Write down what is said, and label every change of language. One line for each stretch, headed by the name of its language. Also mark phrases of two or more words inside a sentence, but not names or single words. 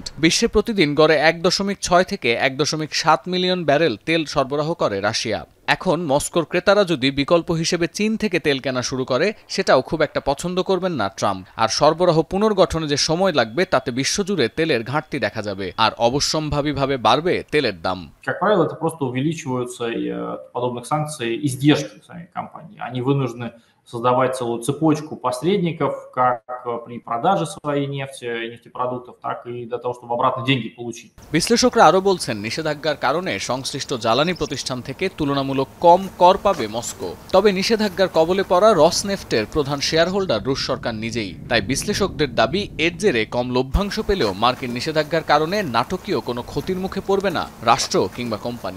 Bangla: বিশ্বে প্রতিদিন গড়ে 1.6 থেকে 1.7 মিলিয়ন ব্যারেল তেল সরবরাহ করে রাশিয়া। এখন মস্কোর ক্রেতারা যদি বিকল্প হিসেবে চীন থেকে তেল কেনা শুরু করে, সেটাও খুব একটা পছন্দ করবেন না ট্রাম্প। আর সরবরাহ পুনর্গঠনে যে সময় লাগবে তাতে বিশ্বজুড়ে তেলের ঘাটতি দেখা যাবে, আর অবশ্যম্ভাবীভাবে বাড়বে তেলের দাম।
Russian: Как правило, это просто увеличиваются от подобных санкций издержки сами компании. Они вынуждены создавать целую цепочку посредников, как при продаже своей нефти, нефтепродуктов, так и для того, чтобы обратно деньги получить.
Bangla: বিশ্লেষকরা আরও বলছেন, নিষেধাজ্ঞার কারণে সংশ্লিষ্ট জ্বালানি প্রতিষ্ঠান থেকে তুলনামূলক কম কর পাবে মস্কো। তবে নিষেধাজ্ঞার কবলে পড়া রসনেফটের প্রধান শেয়ার হোল্ডার রুশ সরকার নিজেই। তাই বিশ্লেষকদের দাবি, এর জেরে কম লভ্যাংশ পেলেও মার্কিন নিষেধাজ্ঞার কারণে নাটকীয় কোনো ক্ষতির মুখে পড়বে না রাষ্ট্র কিংবা কোম্পানি।